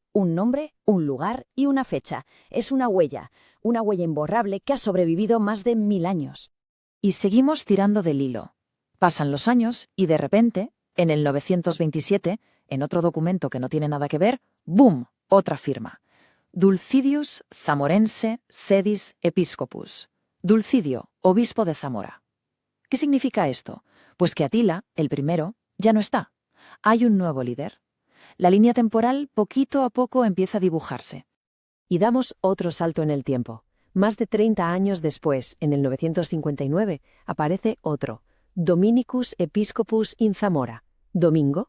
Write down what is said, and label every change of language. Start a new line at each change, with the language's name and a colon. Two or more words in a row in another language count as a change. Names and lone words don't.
Spanish: Un nombre, un lugar y una fecha. Es una huella imborrable que ha sobrevivido más de 1000 años. Y seguimos tirando del hilo. Pasan los años y de repente, en el 927, en otro documento que no tiene nada que ver, ¡boom!, otra firma.
Latin: Dulcidius Zamorense sedis episcopus.
Spanish: Dulcidio, obispo de Zamora. ¿Qué significa esto? Pues que Atila, el primero, ya no está. Hay un nuevo líder. La línea temporal poquito a poco empieza a dibujarse. Y damos otro salto en el tiempo. Más de 30 años después, en el 959, aparece otro,
Latin: Dominicus Episcopus in Zamora. Domingo.